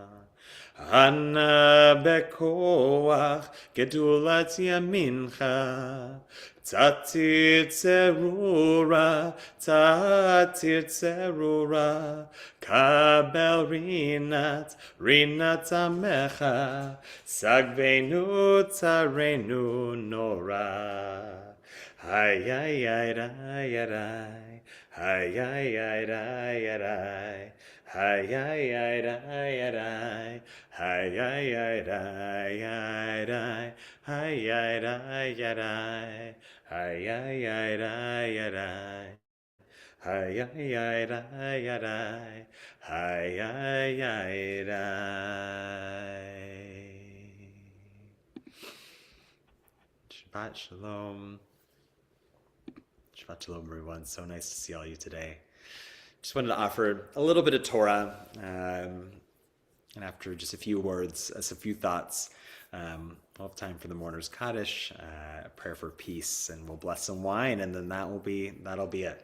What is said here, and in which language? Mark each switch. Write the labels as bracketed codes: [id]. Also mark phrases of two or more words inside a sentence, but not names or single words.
[he] אנא בכח גדולת ימינך תתיר צרורה תתיר צרורה קבל רנת עמך שגבנו טהרנו נורא. Hay ay ay ay ay, hay ay ay ay ay, hay ay ay ay ay, hay ay ay ay ay, hay ay ay ay, hay ay ay ay ay. Hay ay ay ay ay, hay ay ay ay. שבת שלום. שבת שלום, [en] everyone. So nice to see all you today. Just wanted to offer a little bit of Torah, and after just a few words, a few thoughts, we'll have time for the mourner's Kaddish, a prayer for peace, and we'll bless some wine, and then that'll be it.